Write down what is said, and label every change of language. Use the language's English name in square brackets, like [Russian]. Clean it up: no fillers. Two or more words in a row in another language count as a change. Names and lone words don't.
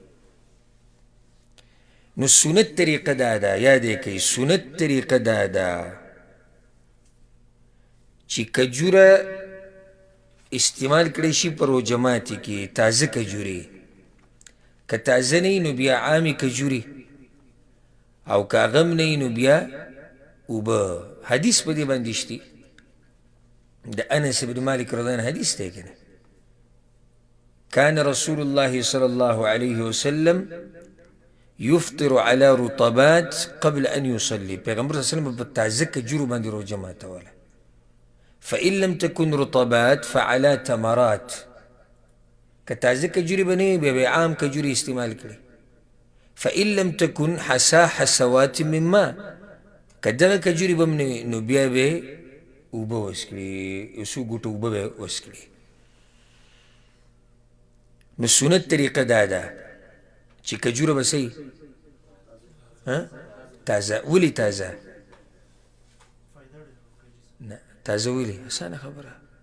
[Pashto] نو سنت طریقه دا ده، یاد یې کوئ، سنت طریقه دا ده چې کجوره استعمال کړی شي په روجماتي کې، تازه کجوري. که تازه نه وي نو بیا عامې کجوري، او که هغه هم نه وي نو بیا اوبه. حدیث په دې باندې شتي، د انس بن مالک [Arabic] رضی الله عنه [Pashto] حدیث دی که نه. [Arabic] كان رسول الله صلى الله عليه وسلم يفطر على رطبات قبل أن يصلي. [Pashto] پیغمبر [Arabic] صلی اللہ علیہ وسلم [Pashto] په تازه کجورو باندې روجه ماتوله. [Arabic] فإن لم تكن رطبات فعلى تمرات. [Pashto] که تازه کجوري به نه وي بیا به عام کجوري استعمال کړي. [Arabic] فإن لم تكن حسا حسوات من ماء. [Pashto] که دغه کجوري به هم نه وي نو بیا به اوبه وڅکړي، یو څو ګوټه اوبه به وڅکړي. نو سنت طریقه دا ده چې کجوره به صحیح تازه. ولې تازه؟ نه تازه ولې؟ اسانه خبره.